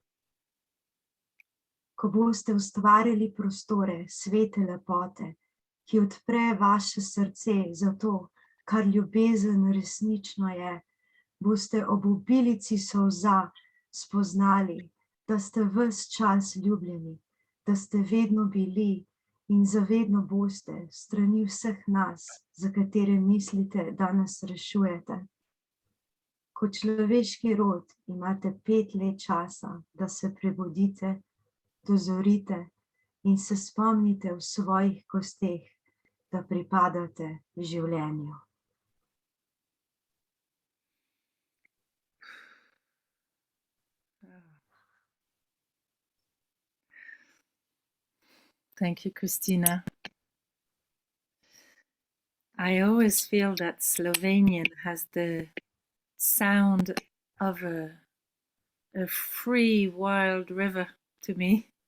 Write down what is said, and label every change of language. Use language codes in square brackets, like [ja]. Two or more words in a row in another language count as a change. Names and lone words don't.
[sl] Ko boste ustvarili prostore svete lepote, ki odpre vaše srce za to, kar ljubezen resnično je, boste ob obilici solza spoznali, da ste ves čas ljubljeni, da ste vedno bili in zavedno boste strani vseh nas, za katere mislite, da nas rešujete. Kot človeški rod imate 5 let časa, da se prebudite, dozorite in se spomnite v svojih kosteh, da pripadate življenju. [en] Thank you, Christina. I always feel that Slovenian has the sound of a free, wild river to me.